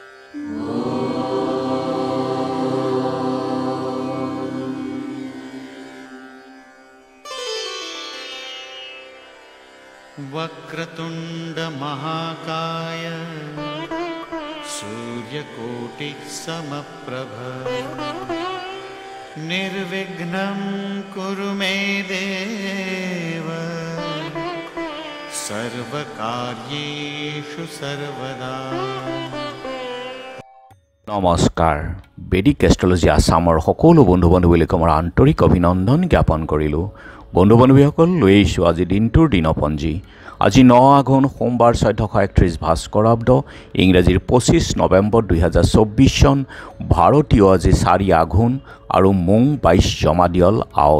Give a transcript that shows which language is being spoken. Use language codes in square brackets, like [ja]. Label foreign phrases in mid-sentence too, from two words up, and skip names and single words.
[sa] वक्रतुंड महाकाय सूर्यकोटि समप्रभ निर्विघ्नं कुरु मे देव सर्वकार्येषु सर्वदा। [as] नमस्कार। बेदिक एस्ट्रोलजी आसाমৰ সকলো বন্ধু বান্ধৱীলৈ মোৰ আন্তৰিক অভিনন্দন জ্ঞাপন কৰিলোঁ। বন্ধু বান্ধৱীসকল, লৈ আহিছোঁ আজি দিনটোৰ দিনপঞ্জী। আজি 9 আঘোণ সোমবাৰ 1431 ভাস্কৰাব্দ, ইংৰাজীৰ 25 নৱেম্বৰ 2024 চন, ভাৰতীয় আজি 4 আঘোণ আৰু মোং 22 জমাদিয়ল আউল।